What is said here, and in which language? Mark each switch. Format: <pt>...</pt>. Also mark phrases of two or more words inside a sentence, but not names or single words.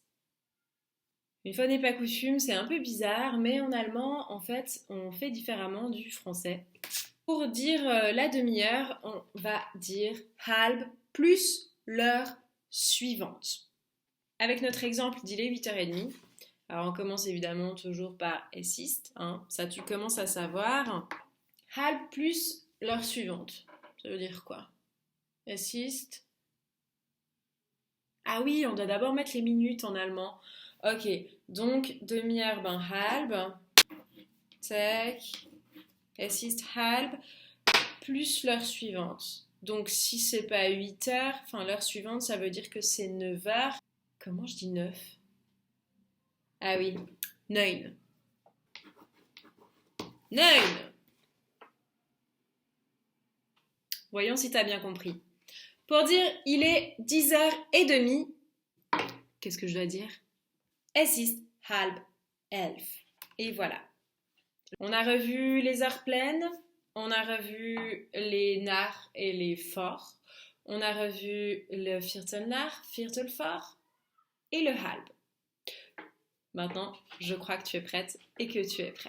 <fr>Une fois n'est pas coutume, c'est un peu bizarre, mais en allemand, en fait, on fait différemment du français. Pour dire la demi-heure, on va dire halb plus l'heure suivante. Avec notre exemple d'il est 8h30, alors on commence évidemment toujours par</fr> <de>es ist,</de> <fr>hein, ça tu commences à savoir. Halb plus l'heure suivante, ça veut dire quoi?</fr> <de>Es ist.</de> <fr>Ah oui, on doit d'abord mettre les minutes en allemand. Ok, donc demi-heure, ben halb, tac,</fr> <de>es ist halb,</de> <fr>plus l'heure suivante. Donc si c'est pas 8h, enfin l'heure suivante, ça veut dire que c'est 9h. Comment je dis 9? Ah oui, 9. 9. Voyons si t'as bien compris. Pour dire il est 10h30, qu'est-ce que je dois dire?</fr> <de>Es ist halb 11.</de> <fr>Et voilà. On a revu les heures pleines, on a revu les nach et les vor, on a revu le</fr> <de>Viertel nach, Viertel vor</de> <fr>et le halb. Maintenant, je crois que tu es prête et que tu es prêt.</fr>